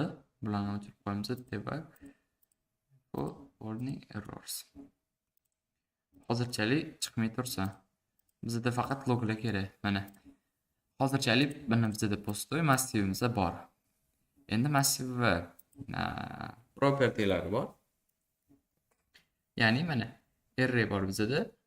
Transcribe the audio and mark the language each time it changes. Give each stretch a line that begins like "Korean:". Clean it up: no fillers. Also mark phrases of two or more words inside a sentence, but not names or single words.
Uzbek: Bularni o'chirib qo'yamiz.
English: Debug for warning errors.
Uzbek: Hozirchalik chiqmay tursa, bizda faqat loglar kerak. Mana. Hozirchalik bizda postoy massivimiz bor. Endi massiv va propertylari bor. Ya'ni mana array bor bizda.